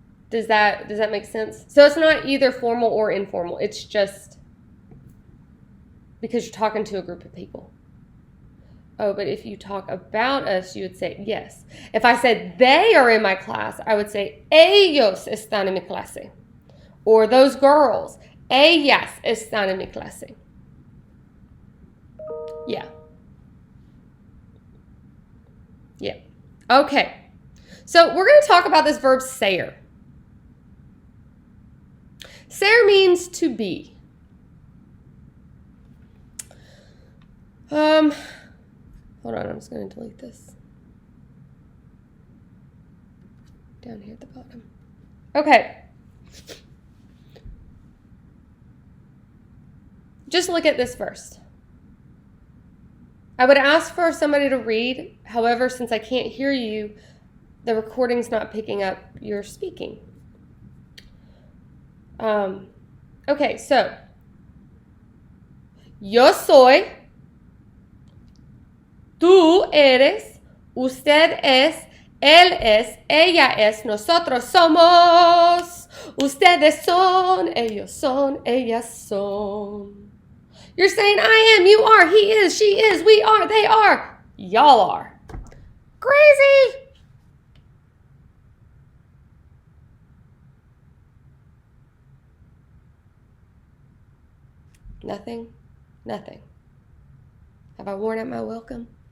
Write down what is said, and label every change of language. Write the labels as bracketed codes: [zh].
[en] Does that make sense? So it's not either formal or informal. It's just because you're talking to a group of people. Oh, but if you talk about us, you would say yes. If I said they are in my class, I would say [es] ellos están en mi clase. [en] Or those girls, [es] ellas están en mi clase. [en] Yeah. Yeah. Okay. So we're going to talk about this verb ser. Ser means to be. Hold on, I'm just going to delete this. Down here at the bottom. Okay. Just look at this first. I would ask for somebody to read. However, since I can't hear you, the recording's not picking up your speaking. [es] Okay, so yo soy, tú eres, usted es, él es, ella es, nosotros somos, ustedes son, ellos son, ellas son. [en] You're saying I am, you are, he is, she is, we are, they are, y'all are. Crazy. Nothing? Nothing. Have I worn out my welcome?